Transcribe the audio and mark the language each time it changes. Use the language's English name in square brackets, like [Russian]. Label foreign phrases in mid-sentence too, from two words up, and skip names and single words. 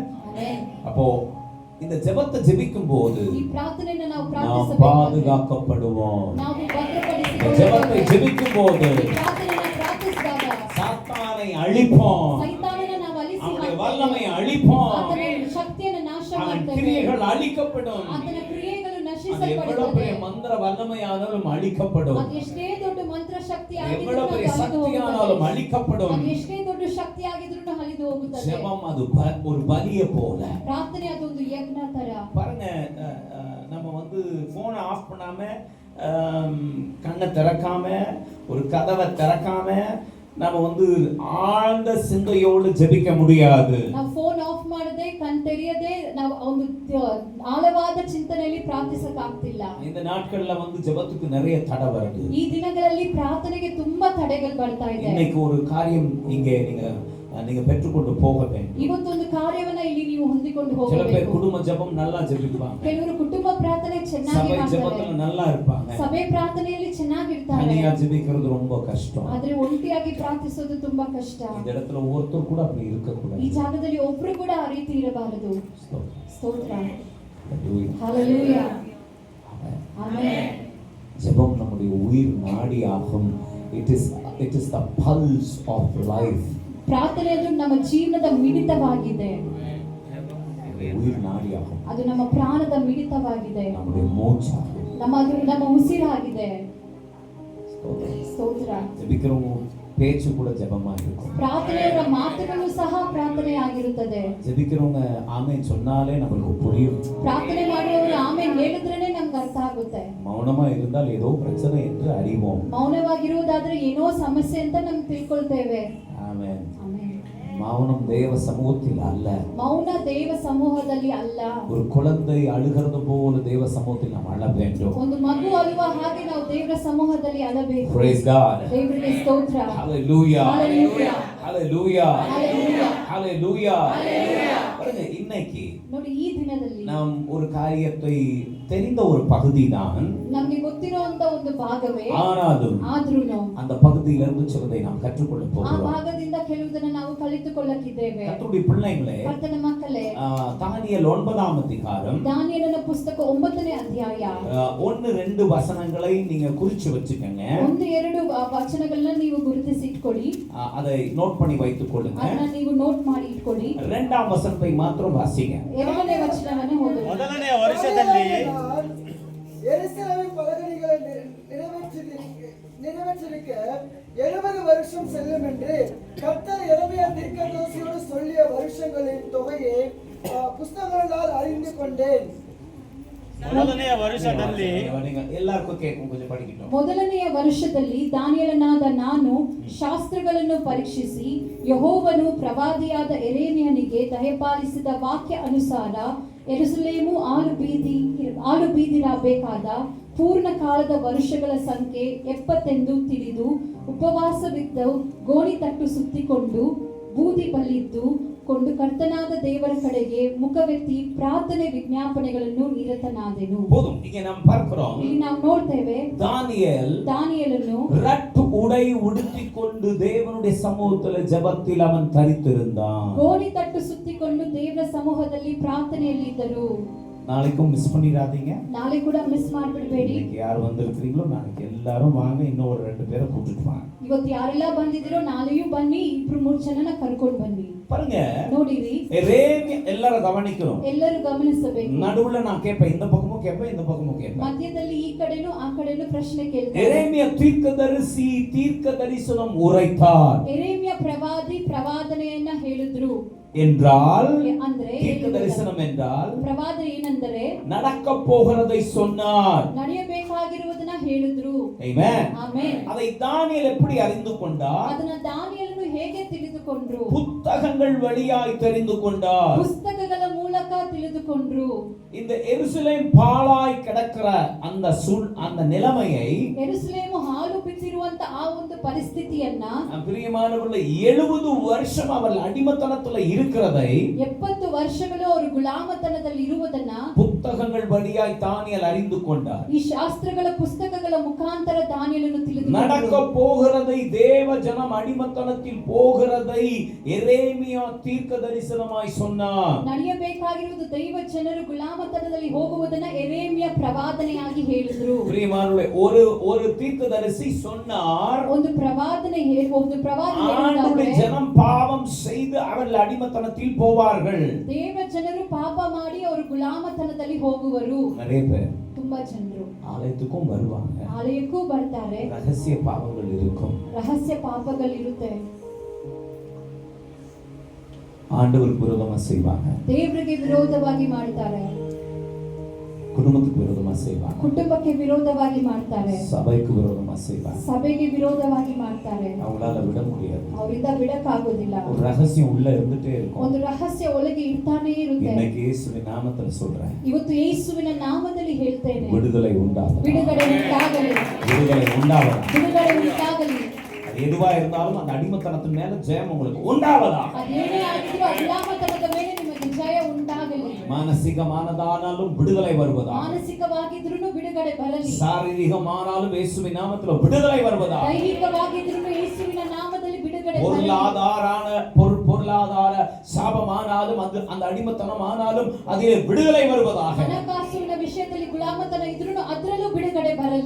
[Kannada] ಆಮೆನ್. [Tamil] அப்போ இந்த ஜெபத்தை ஜெபிக்கும் போது [Kannada] ಈ ಪ್ರಾರ್ಥನೆಯನ್ನು ನಾವು [Tamil] நாம் [Kannada] ಪ್ರಾರ್ಥಿಸಬೇಕು. [Tamil] பாதுகாக்கப்படுவோம். [Kannada] ನಾವು [Tamil] இந்த [Kannada] ಭದ್ರಪಡಿಸಿಕೊಳ್ಳಬೇಕು. [Tamil] ஜெபத்தை ஜெபிக்கும் போது [Kannada] ಈ ಪ್ರಾರ್ಥನೆಯನ್ನು ಪ್ರಾರ್ಥಿಸಿದಾಗ [Tamil] சாத்தானை அழிப்போம். [Kannada] ಸೈತಾನನನ್ನು ನಾವು ಅಲಿಸಿ [Tamil] அவனுடைய [Kannada] ಹಾಕ್ತೇವೆ. [Tamil] வல்லமை அழிப்போம். [Kannada] ಆತನ ಶಕ್ತಿಯನ್ನು ನಾಶ [Tamil] அவன் [Kannada] ಮಾಡ್ತೇವೆ. [Tamil] கிரியைகள் அழிக்கப்படும். [Kannada] ಆತನ ಕ್ರಿಯೆಗಳು [Tamil] அது எவ்வளவு பெரிய [Kannada] ನಶಿಸಲ್ಪಡುತ್ತದೆ. [Tamil] மந்திர வல்லமையானாலும் அழிக்கப்படும். [Kannada] ಅದು ಎಷ್ಟೇ ದೊಡ್ಡ ಮಂತ್ರ ಶಕ್ತಿ [Tamil] எவ்வளவு பெரிய [Kannada] ಆಗಿದ್ರೂ [Tamil] சக்தியானாலும் அழிக்கப்படும். [Kannada] ಅದು ಎಷ್ಟೇ ದೊಡ್ಡ ಶಕ್ತಿ ಆಗಿದ್ರೂ ಹರಿದು ಹೋಗುತ್ತದೆ. [Tamil] ஜெபம் அது ஒரு பலியை போல. [Kannada] ಪ್ರಾರ್ಥನೆ ಅದೊಂದು ಯಜ್ಞ ತರ. [Tamil] பாருங்க, நம்ம வந்து போனை ஆஃப் பண்ணாம, கண்ணை திறக்காம, ஒரு கதவை திறக்காம நம்ம வந்து ஆழ்ந்த சிந்தையோடு ஜெபிக்க முடியாது. [Kannada] ನಾವು [English] phone off [Kannada] ಮಾಡದೆ ಕಣ್ ತೆರೆಯದೆ ನಾವು ಒಂದು ಆಳವಾದ ಚಿಂತನೆಯಲ್ಲಿ ಪ್ರಾರ್ಥಿಸಕ್ಕೆ ಆಗ್ತಿಲ್ಲ. [Tamil] இந்த நாட்கள்ல வந்து ஜெபத்துக்கு நிறைய தடை வருது. [Kannada] ಈ ದಿನಗಳಲ್ಲಿ ಪ್ರಾರ್ಥನೆಗೆ ತುಂಬಾ ತಡೆಗಳು ಬರ್ತಾ ಇದೆ. [Tamil] இன்னைக்கு ஒரு காரியம் இங்கே நீங்க நீங்க பெற்றுக்கொண்டு போக வேண்டும். [Kannada] ಇವತ್ತೊಂದು ಕಾರ್ಯವನ್ನ ಇಲ್ಲಿ ನೀವು ಹೊಂದಿಕೊಂಡು [Tamil] சில பேர் [Kannada] ಹೋಗಬೇಕು. [Tamil] குடும்ப ஜெபம் நல்லா ஜெபிப்பாங்க, [Kannada] ಕೆಲವರು ಕುಟುಂಬ ಪ್ರಾರ್ಥನೆ ಚೆನ್ನಾಗಿ [Tamil] சபை [Kannada] ಮಾಡ್ತಾರೆ, [Tamil] ஜெபத்துல நல்லா இருப்பாங்க. [Kannada] ಸಭೆ ಪ್ರಾರ್ಥನೆಯಲ್ಲಿ ಚೆನ್ನಾಗಿರ್ತಾರೆ, [Tamil] தனியா ஜெபிக்கிறது ரொம்ப கஷ்டம். [Kannada] ಆದ್ರೆ ಒಂಟಿಯಾಗಿ ಪ್ರಾರ್ಥಿಸೋದು ತುಂಬಾ ಕಷ್ಟ. [Tamil] இந்த இடத்துல ஒருத்தர் கூட அப்படி இருக்க [Kannada] ಈ [Tamil] கூடாது. [Kannada] ಜಾಗದಲ್ಲಿ ಒಬ್ರು ಕೂಡ ಆ ರೀತಿ ಇರಬಾರದು. ಸ್ತೋತ್ರ. [English] Hallelujah. [Kannada] ಹalleluya. [English] Amen. [Kannada] ಆಮೆನ್. [Tamil] ஜெபம் நம்முடைய உயிர் நாடியாகும். [English] It is the pulse of life. [Kannada] ಪ್ರಾರ್ಥನೆ ಅದು ನಮ್ಮ ಜೀವನದ ಮಿಡಿತವಾಗಿದೆ. [Tamil] உயிர் நாடியாகும். [Kannada] ಅದು ನಮ್ಮ ಪ್ರಾಣದ ಮಿಡಿತವಾಗಿದೆ. [Tamil] நம்முடைய மூச்சாகும். [Kannada] ನಮ್ಮ ಉಸಿರಾಗಿದೆ. ಸ್ತೋತ್ರ. [Tamil] ஜெபிக்கிறவங்க பேச்சு கூட ஜெபமா இருக்கும். [Kannada] ಪ್ರಾರ್ಥನೆಯವರ ಮಾತುಗಳು ಸಹ ಪ್ರಾರ್ಥನೆ ಆಗಿರುತ್ತದೆ. [Tamil] ஜெபிக்கிறவங்க ஆமென் சொன்னாலே நமக்கு புரியும். [Kannada] ಪ್ರಾರ್ಥನೆ ಮಾಡುವವರು ಆಮೆನ್ ಹೇಳಿದ್ರೇನೆ ನಮ್ಗೆ ಅರ್ಥ ಆಗುತ್ತೆ. [Tamil] மௌனமா இருந்தால் ஏதோ பிரச்சனை என்று அறிவோம். [Kannada] ಮೌನವಾಗಿರುವುದಾದ್ರೆ ಏನೋ ಸಮಸ್ಯೆ ಅಂತ ನಮ್ಗೆ ತಿಳ್ಕೊಳ್ತೇವೆ. [Tamil] ஆமென். [Kannada] ಆಮೆನ್. [Tamil] மௌனம் தேவ சமூகத்தில் அல்ல. [Kannada] ಮೌನ ದೇವ ಸಮೂಹದಲ್ಲಿ ಅಲ್ಲ. [Tamil] ஒரு குழந்தை அழுகிறது போல தேவ சமூகத்தில் நாம் அழ வேண்டும். [Kannada] ಒಂದು ಮಗು ಅಳುವ ಹಾಗೆ ನಾವು ದೇವರ ಸಮೂಹದಲ್ಲಿ ಅಳಬೇಕು. [English] Praise God. [Kannada] ದೇವರಿಗೆ ಸ್ತೋತ್ರ. [English] Hallelujah. Hallelujah. Hallelujah. Hallelujah. [Tamil] Hallelujah. பாருங்க, இன்னைக்கு [Kannada] ನೋಡಿ ಈ ದಿನದಲ್ಲಿ [Tamil] நாம் ஒரு காரியத்தை தெரிந்த ஒரு பகுதி தான், [Kannada] ನಮಗೆ ಗೊತ್ತಿರುವಂತ ಒಂದು ಭಾಗವೇ [Tamil] ஆனாலும் [Kannada] ಆದ್ರೂನು [Tamil] அந்த பகுதியிலிருந்து சிலதை நாம் கற்றுக்கொள்ள [Kannada] ಆ [Tamil] போகிறோம். [Kannada] ಭಾಗದಿಂದ ಕೆಲವುದನ್ನ ನಾವು ಕಲಿತುಕೊಳ್ಳಕ್ಕಿದ್ದೇವೆ. [Tamil] கர்த்தருடைய பிள்ளைகளே, [Kannada] ಕರ್ತನ ಮಕ್ಕಳೇ, [Tamil] தானியேல் 9ஆம் அதிகாரம் [Kannada] ದಾನಿಯೇಲನ ಪುಸ್ತಕ 9ನೇ ಅಧ್ಯಾಯ [Tamil] 1-2 வசனங்களை நீங்க குறிச்சு வச்சுக்கங்க. [Kannada] 1-2 ವಚನಗಳನ್ನ ನೀವು ಗುರುತಿಸಿಟ್ಕೊಳ್ಳಿ. [Tamil] அதை நோட் பண்ணி வைத்துக் கொள்ளுங்க. [Kannada] ಅದನ್ನ ನೀವು ನೋಟ್ ಮಾಡಿ ಇಟ್ಕೊಳ್ಳಿ. [Tamil] 2ஆம் வசனத்தை மாத்திரம் வாசிங்க. [Kannada] 2ನೇ ವಚನವನ್ನ ಓದಿ. ಮೊದಲನೆಯ ವರ್ಷದಲ್ಲಿ [Tamil] எருசலேமின் பலகணிகளை நிறைவேற்றிருக்க 70 வருஷம் செல்லும் என்று கர்த்தர் எரேமியா தீர்க்கதரிசியோடு சொல்லிய வருஷங்களின் தொகையை புஸ்தகங்களால் அறிந்து கொண்டேன். [Kannada] ಮೊದಲನೆಯ ವರ್ಷದಲ್ಲಿ [Tamil] நீங்க எல்லாருக்கும் கேட்கும், கொஞ்சம் படிக்கட்டும். [Kannada] ಮೊದಲನೆಯ ವರ್ಷದಲ್ಲಿ ದಾನಿಯೇಲನಾದ ನಾನು ಶಾಸ್ತ್ರಗಳನ್ನು ಪರೀಕ್ಷಿಸಿ ಯೆಹೋವನು ಪ್ರವಾದಿಯಾದ ಯೆರೆಮೀಯನಿಗೆ ದಯಪಾಲಿಸಿದ ವಾಕ್ಯ ಅನುಸಾರ ಯೆರೂಸಲೇಮು ಆಳು ಬೀದಿರಬೇಕಾದ ಪೂರ್ಣ ಕಾಲದ ವರ್ಷಗಳ ಸಂಖ್ಯೆ 70 ಎಂದು ತಿಳಿದು ಉಪವಾಸವಿದ್ದು ಗೋಣಿತಟ್ಟು ಸುತ್ತಿಕೊಂಡು ಬೂದಿ ಬಲ್ಲಿದ್ದು ಕೊಂಡು ಕರ್ತನಾದ ದೇವರ ಕಡೆಗೆ ಮುಖವೆತ್ತಿ ಪ್ರಾರ್ಥನೆ ವಿಜ್ಞಾಪನೆಗಳನ್ನು ನಿರತನಾದೆನು. [Tamil] போதும், இங்க நாம் பார்க்கிறோம், [Kannada] ಇಲ್ಲಿ ನಾವು ನೋಡ್ತೇವೆ ದಾನಿಯೇಲನು [Tamil] ரட்டு உடை உடுத்திக்கொண்டு தேவனுடைய சமூகத்தில் ஜெபத்தில் அவன் தரித்திருந்தான். [Kannada] ಗೋಣಿ ತಟ್ಟು ಸುತ್ತಿಕೊಂಡು ದೇವರ ಸಮೂಹದಲ್ಲಿ ಪ್ರಾರ್ಥನೆಯಲ್ಲಿದ್ದರು. [Tamil] நாளைக்கும் மிஸ் பண்ணிடாதீங்க. [Kannada] ನಾಳೆ ಕೂಡ ಮಿಸ್ ಮಾಡ್ಬಿಡ್ಬೇಡಿ. [Tamil] இன்னைக்கு யார் வந்திருக்கிறீங்களோ நாளைக்கு எல்லாரும் வாங்க, இன்னும் ஒரு 2 பேரை கூட்டிட்டு வாங்க. [Kannada] ಇವತ್ತು ಯಾರೆಲ್ಲ ಬಂದಿದ್ದೀರೋ ನಾಳೆಯೂ ಬನ್ನಿ, 2-3 ಜನನ ಕರ್ಕೊಂಡು ಬನ್ನಿ. [Tamil] பாருங்க, [Kannada] ನೋಡಿರಿ, [Tamil] எரேமியா எல்லாரும் கவனிக்கணும். [Kannada] ಎಲ್ಲರೂ ಗಮನಿಸಬೇಕು. [Tamil] நடுவுல நான் கேட்பேன், இந்த பக்கமும் கேட்பேன், இந்த பக்கமும் கேட்பேன். [Kannada] ಮಧ್ಯದಲ್ಲಿ ಈ ಕಡೆನೂ ಆ ಕಡೆನೂ ಪ್ರಶ್ನೆ ಕೇಳ್ತಾರೆ. [Tamil] எரேமியா தீர்க்கதரிசி தீர்க்க தரிசனம் உரைத்தார் [Kannada] ಯೆರೆಮೀಯ ಪ್ರವಾದಿ ಪ್ರವಾದನೆಯನ್ನ ಹೇಳಿದ್ರು [Tamil] என்றால், [Kannada] ಅಂದ್ರೆ [Tamil] தீர்க்க தரிசனம் என்றால் [Kannada] ಪ್ರವಾದನೆ ಏನೆಂದರೆ [Tamil] நடக்க போகிறதை சொன்னார். [Kannada] ನಡೆಯಬೇಕಾಗಿರುವುದನ್ನ ಹೇಳಿದ್ರು. [English] Amen. [Kannada] ಆಮೆನ್. [Tamil] அதை தானியேல் எப்படி அறிந்து கொண்டார்? [Kannada] ಅದನ್ನ ದಾನಿಯೇಲನು ಹೇಗೆ ತಿಳಿದುಕೊಂಡ್ರು? [Tamil] புத்தகங்கள் வழியாய் தெரிந்து கொண்டார். [Kannada] ಪುಸ್ತಕಗಳ ಮೂಲಕ ತಿಳಿದುಕೊಂಡ್ರು. [Tamil] இந்த எருசலேம் பாழாய் கிடக்கிற அந்த நிலைமையை, [Kannada] ಯೆರೂಸಲೇಮು ಹಾಳು ಬಿದ್ದಿರುವಂತ ಆ ಒಂದು ಪರಿಸ್ಥಿತಿಯನ್ನ, [Tamil] பிரியமானவர்களே, 70 வருஷம் அவர்கள் அடிமைத்தனத்துல இருக்கிறதை [Kannada] 70 ವರ್ಷಗಳು ಅವರು ಗುಲಾಮತನದಲ್ಲಿ ಇರುವುದನ್ನ [Tamil] புத்தகங்கள் வழியாய் தானியேல் அறிந்து கொண்டார். [Kannada] ಈ ಶಾಸ್ತ್ರಗಳ ಪುಸ್ತಕಗಳ ಮುಖಾಂತರ ದಾನಿಯೇಲನು [Tamil] நடக்க [Kannada] ತಿಳಿದುಕೊಂಡರು. [Tamil] போகிறதை, தேவ ஜனம் அடிமைத்தனத்தில் போகிறதை எரேமியா தீர்க்க தரிசனமாய் சொன்னார். [Kannada] ನಡೆಯಬೇಕಾಗಿರುವುದು ದೈವ ಜನರು ಗುಲಾಮತನದಲ್ಲಿ ಹೋಗುವುದನ್ನ ಯೆರೆಮೀಯ ಪ್ರವಾದನೆಯಾಗಿ ಹೇಳಿದ್ರು. [Tamil] பிரியமானவர்களே, ஒரு தீர்க்கதரிசி சொன்னார், [Kannada] ಒಂದು ಪ್ರವಾದನೆ [Tamil] ஆண்டவருடைய ஜனம் பாவம் செய்து அவர்கள் அடிமைத்தனத்தில் போவார்கள். [Kannada] ದೇವ ಜನರು ಪಾಪ ಮಾಡಿ ಅವರು ಗುಲಾಮತನದಲ್ಲಿ ಹೋಗುವರು. [Tamil] நிறைய பேர் [Kannada] ತುಂಬಾ ಜನರು [Tamil] ஆலயத்துக்கும் வருவாங்க, [Kannada] ಆಲಯಕ್ಕೂ ಬರ್ತಾರೆ, [Tamil] ரகசிய பாவங்கள் இருக்கும், [Kannada] ರಹಸ್ಯ ಪಾಪಗಳಿರುತ್ತೆ, [Tamil] ஆண்டவருக்கு விரோதமா செய்வாங்க, [Kannada] ದೇವರಿಗೆ ವಿರೋಧವಾಗಿ ಮಾಡ್ತಾರೆ, [Tamil] குடும்பத்துக்கு விரோதமா செய்வாங்க, [Kannada] ಕುಟುಂಬಕ್ಕೆ ವಿರೋಧವಾಗಿ ಮಾಡ್ತಾರೆ, [Tamil] சபைக்கு விரோதமா செய்வாங்க. [Kannada] ಸಭೆಗೆ ವಿರೋಧವಾಗಿ ಮಾಡ್ತಾರೆ. [Tamil] அவங்களால விட முடியாது. [Kannada] ಅವರಿಂದ ಬಿಡಕ್ಕಾಗೋದಿಲ್ಲ. [Tamil] ஒரு ரகசியம் உள்ள இருந்துட்டே இருக்கும். [Kannada] ಒಂದು ರಹಸ್ಯ ಒಳಗೆ ಇರ್ತಾನೇ ಇರುತ್ತೆ. [Tamil] இன்னைக்கு இயேசுவின் நாமத்துல சொல்றேன், [Kannada] ಇವತ್ತು ಯೇಸುವಿನ ನಾಮದಲ್ಲಿ ಹೇಳ್ತೇನೆ, [Tamil] விடுதலை உண்டாகும், [Kannada] ಬಿಡುಗಡೆ ಉಂಟಾಗಲಿ, [Tamil] விடுதலை உண்டாகும். [Kannada] ಬಿಡುಗಡೆ ಉಂಟಾಗಲಿ. [Tamil] அது எதுவா இருந்தாலும் அந்த அடிமைத்தனத்தின் மேல ஜெயம் உங்களுக்கு உண்டாவதாக. [Kannada] ಅದೇನೇ ಆಗಿದ್ರು ಆ ಗುಲಾಮತನದ ಮೇಲೆ ನಿಮಗೆ ಜಯ ಉಂಟಾಗಲಿ. [Tamil] மானசீகமானதானாலும் விடுதலை வருவதாக. [Kannada] ಮಾನಸಿಕವಾಗಿದ್ರೂ ಬಿಡುಗಡೆ ಬರಲಿ. [Tamil] சாரீரிகமானாலும் இயேசுவின் நாமத்தில் விடுதலை வருவதாக. [Kannada] ದೈಹಿಕವಾಗಿದ್ರೂ ಯೇಸುವಿನ ನಾಮದಲ್ಲಿ ಬಿಡುಗಡೆ ಬರಲಿ. [Tamil] பொருளாதார சாபமானாலும் அந்த அடிமைத்தனம் ஆனாலும் அதிலே விடுதலை வருவதாக. [Kannada] ಹಣಕಾಸಿನ ವಿಷಯದಲ್ಲಿ ಗುಲಾಮತನ ಇದ್ರೂ ಅದರಲ್ಲೂ ಬಿಡುಗಡೆ ಬರಲಿ.